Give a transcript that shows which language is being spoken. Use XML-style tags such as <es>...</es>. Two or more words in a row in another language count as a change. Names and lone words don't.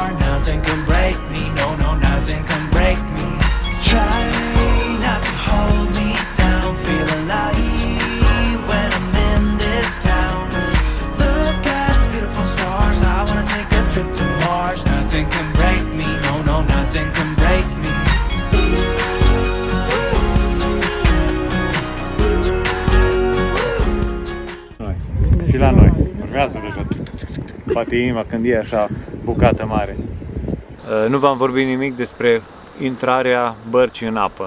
<en>Nothing can break me, no, nothing can break me. Try not to hold me down. Feel alive when I'm in this town. Look at those beautiful stars. I wanna take a trip to Mars. Nothing can break me, no, nothing can break me.</en> <ro>Și la noi. Urmează deja. Poate inima când e așa bucată mare. Nu v-am vorbit nimic despre intrarea bărcii în apă.</ro>